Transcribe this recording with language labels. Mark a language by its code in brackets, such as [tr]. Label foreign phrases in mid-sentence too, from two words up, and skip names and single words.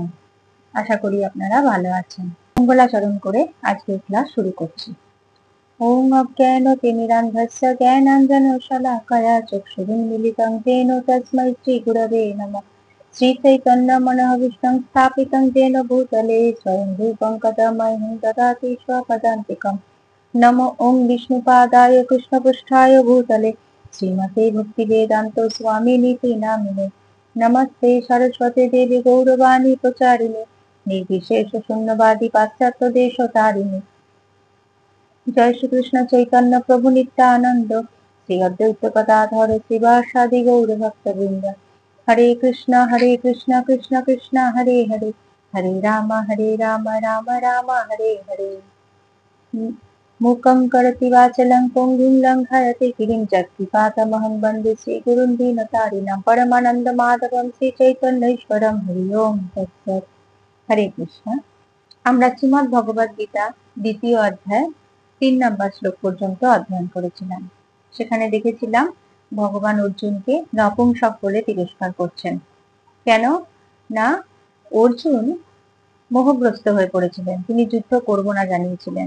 [bn] আশা করি আপনারা ভালো আছেন। মঙ্গলাচরণ করে আজকের ক্লাস শুরু করছি। [sa] ওম অজ্ঞানতিমিরান্ধস্য জ্ঞানাঞ্জনশলাকয়া চক্ষুরুন্মিলিतं তেন তস্मै শ্রীগুরবে নমঃ। শ্রীচৈতন্যমনোভীষ্টং স্থাপিतं येन भूतले स्वयं रूपं कदा मह्यं ददाति स्वपदान्तिकं। नमो ओं विष्णुपादाय कृष्णपृष्ठाय भूतले श्रीमते भक्तिवेदांत स्वामिनीति नामिने। नमस्ते सरस्वती देवी गौरवाणी प्रचारिणे निर्विशेष शून्यवादी पाश्चात्य देशतारिणे। जय श्री कृष्ण चैतन्य प्रभु नित्यानंद श्री अद्वैत गदाधर श्रीवासादि गौर भक्तवृंद। हरे कृष्ण कृष्ण कृष्ण हरे हरे, हरे राम राम राम हरे हरे। मूकं करोति वाचालं पङ्गुं लङ्घयति गिरिं जत्कृपातमहं वन्दे श्रीगुरुं दीनतारिणं परमानन्दमाधवं श्रीचैतन्येश्वरं। हरि ओम तत्सत्। हरे कृष्ण। [bn] আমরা শ্রীমদ্ ভগবত গীতা দ্বিতীয় অধ্যায় 3 নম্বর শ্লোক পর্যন্ত অধ্যয়ন করেছিলাম। সেখানে দেখেছিলাম ভগবান অর্জুনকে নপুংসক বলে তিরস্কার করছেন। কেন না, অর্জুন মোহগ্রস্ত হয়ে পড়েছিলেন, তিনি যুদ্ধ করব না জানিয়েছিলেন।